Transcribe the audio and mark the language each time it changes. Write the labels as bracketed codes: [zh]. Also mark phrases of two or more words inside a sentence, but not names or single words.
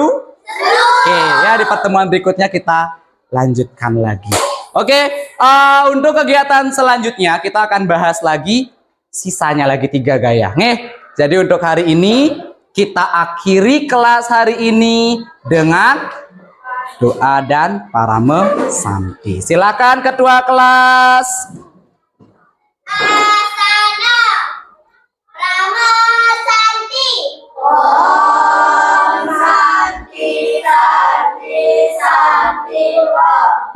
[id] Oke, ya di pertemuan berikutnya kita lanjutkan lagi. Oke, untuk kegiatan selanjutnya kita akan bahas lagi sisanya lagi 3 gaya. Nih, jadi untuk hari ini kita akhiri kelas hari ini dengan doa dan parame santi. Silakan ketua kelas. [sa] Asana Rama Santi. Om Santi Santi Santi Om.